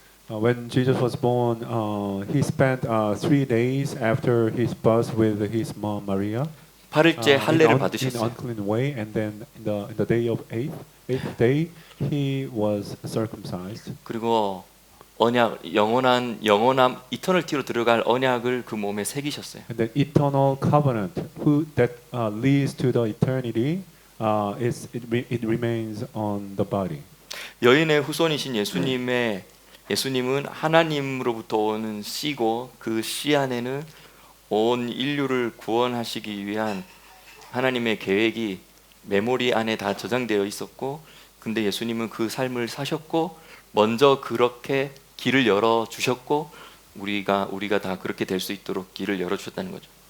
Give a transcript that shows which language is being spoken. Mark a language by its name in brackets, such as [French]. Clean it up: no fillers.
[English] When Jesus was born, he spent 3 days after his birth with his mom Maria. [Korean] 8일째 할례를 [English] in [Korean] 받으셨어요. [English] unclean way, and then in the day of eighth day, he was circumcised. [Korean] 그리고 영원한 이터널티로 들어갈 언약을 그 몸에 새기셨어요. [English] And the eternal covenant, that leads to the eternity, it remains on the body. [Korean] 여인의 후손이신 예수님은 하나님으로부터 오는 씨고 그 씨 안에는 온 인류를 구원하시기 위한 하나님의 계획이 메모리 안에 다 저장되어 있었고, 근데 예수님은 그 삶을 사셨고 먼저 그렇게 길을 열어 주셨고 우리가 다 그렇게 될 수 있도록 길을 열어 주셨다는 거죠.